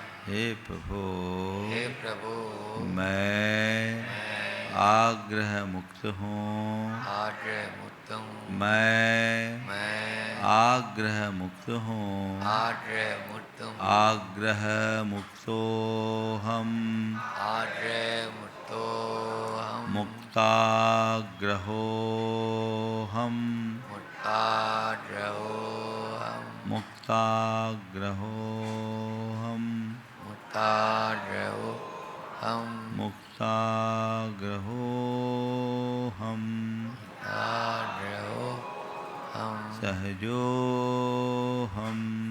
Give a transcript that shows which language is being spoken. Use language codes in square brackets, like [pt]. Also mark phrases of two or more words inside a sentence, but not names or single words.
[hi] हे प्रभु, मैं आग्रह मुक्त हूँ, मैं आग्रह मुक्त हूँ, [sa] आग्रह मुक्तो हम, मुक्ताग्रहो हम, मुक्ताग्रहो हम, मुक्ताग्रहो हम, सहजो हम,